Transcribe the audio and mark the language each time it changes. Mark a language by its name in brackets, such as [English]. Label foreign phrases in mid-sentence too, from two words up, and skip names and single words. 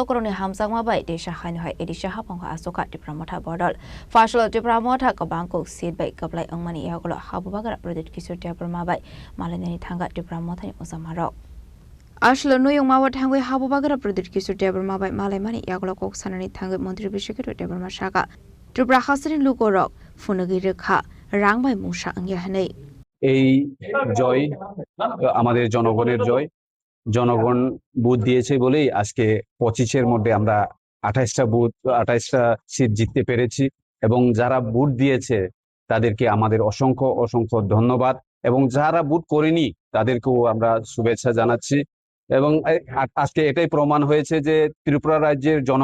[Kok Borok] koroni hamsangma bai desha khaini hai edisha hapang kha asoka Tripura motha bodol fashlo Tripura motha kabangko seat bai kablai angmani yagolo habubagar Pradit Kishore Debarma bai malanani thanga Tripura motha ni usamaro Ashlo noyong mawa thangwe habubagar Pradit Kishore Debarma bai malaimani yagolo kok sanani thangwe Montri Bishekero Debarma shaka Tripura khasrin lukorok funagi rekha rangbai musha angya hanei [Bangla] এই জয় আমাদের জনগণের জয় জনগণ ভোট দিয়েছে বলেই আজকে 25-এর মধ্যে আমরা 28টা সিট জিততে পেরেছি এবং যারা ভোট দিয়েছে তাদেরকে আমাদের অসংখ্য ধন্যবাদ এবং যারা ভোট করেনি তাদেরকেও আমরা শুভেচ্ছা জানাচ্ছি এবং আজকে এটাই প্রমাণ হয়েছে যে ত্রিপুরা রাজ্যের